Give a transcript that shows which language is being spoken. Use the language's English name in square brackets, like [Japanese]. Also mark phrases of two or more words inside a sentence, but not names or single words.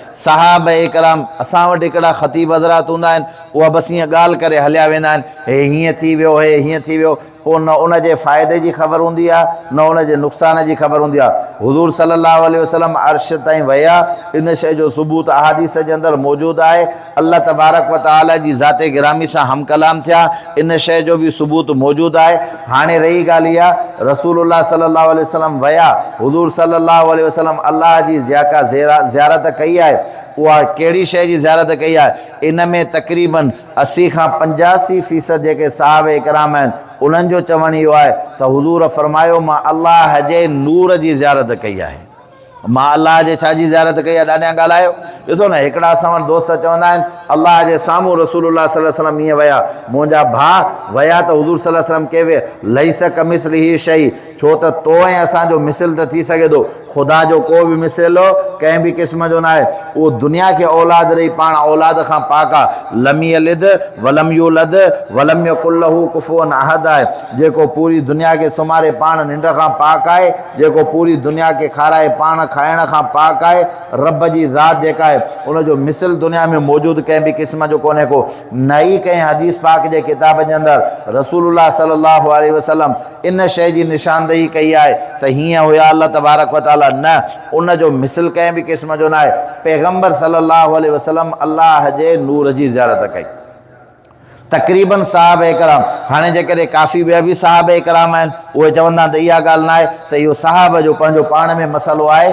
[Sindhi] सहाबा किराम, असां वटि हिकिड़ा ख़तीब हज़रात हूंदा आहिनि, उहा बसि ईअं ॻाल्हि करे हलिया वेंदा आहिनि, हे हीअं थी वियो, हे हीअं थी वियो। पोइ न उन जे फ़ाइदे जी ख़बर हूंदी आहे, न उन जे नुक़सान जी ख़बर हूंदी आहे। हुज़ूर [Arabic] صلى الله عليه وسلم [Sindhi] अर्श ताईं विया, इन शइ जो सबूत अहादीस जे अंदरि मौजूदु आहे। [Arabic] الله تبارك وتعالى [Sindhi] जी ज़ाते गिरामी सां हम कलाम थिया, इन शइ जो बि सबूत मौजूदु आहे। हाणे रही ॻाल्हि इहा, [Arabic] رسول الله صلى الله عليه وسلم [Sindhi] विया, हुज़ूर [Arabic] صلى الله عليه وسلم [Sindhi] अल्लाह जी जेका ज़ियारत कई आहे, उहा कहिड़ी शइ जी ज़ियारत कई आहे? इन में तक़रीबन 80 खां 85% जेके सहाबा किराम आहिनि, उन्हनि जो चवणु इहो आहे त हुज़ूर फरमायो, मां अल्लाह जे नूर जी ज़ियारत कई आहे। मां अल्लाह जे छा जी ज़ियारत कई आहे? ॾाढा ॻाल्हायो। ॾिसो न, हिकिड़ा असां वटि दोस्त चवंदा आहिनि अल्लाह जे साम्हूं [Arabic] رسول الله صلى الله عليه وسلم [Sindhi] ईअं विया। मुंहिंजा भाउ विया त हुज़ूर [Arabic] صلى الله عليه وسلم [Sindhi] के [Arabic] ليس كمثله شيء, [Sindhi] छो त तो ऐं असांजो मिसिल त थी सघे थो, ख़ुदा जो को बि मिसिलो कंहिं बि क़िस्म जो न आहे। उहो दुनिया खे औलाद ॾेई पाण औलाद खां पाक आहे। [Arabic] لم يلد ولم يولد ولم يكن له كفوا أحد [Sindhi] आहे, जेको पूरी दुनिया खे सुम्हारे पाण निंड खां पाक आहे, जेको पूरी दुनिया खे खाराए पाण खाइण खां पाक आहे। रब जी ज़ात जेका आहे, उनजो मिसिल दुनिया में मौजूदु कंहिं बि क़िस्म जो कोन्हे को। न ई कंहिं हदीस पाक जे किताब जे अंदरि [Arabic] رسول الله صلى الله عليه وسلم [Sindhi] इन शइ जी निशानदेही कई आहे त हीअं हुया [Arabic] الله تبارك وتعالى, [Sindhi] न, उन जो मिसिल कंहिं बि क़िस्म जो न आहे। पैगम्बर [Arabic] صلى الله عليه وسلم [Sindhi] अल्लाह जे नूर जी ज़ियारत कई। तक़रीबन साहब कराम हाणे जेकॾहिं काफ़ी ॿिया बि साहब कराम आहिनि उहे चवंदा त इहा ॻाल्हि न आहे त इहो साहब जो पंहिंजो पाण में मसइलो आहे।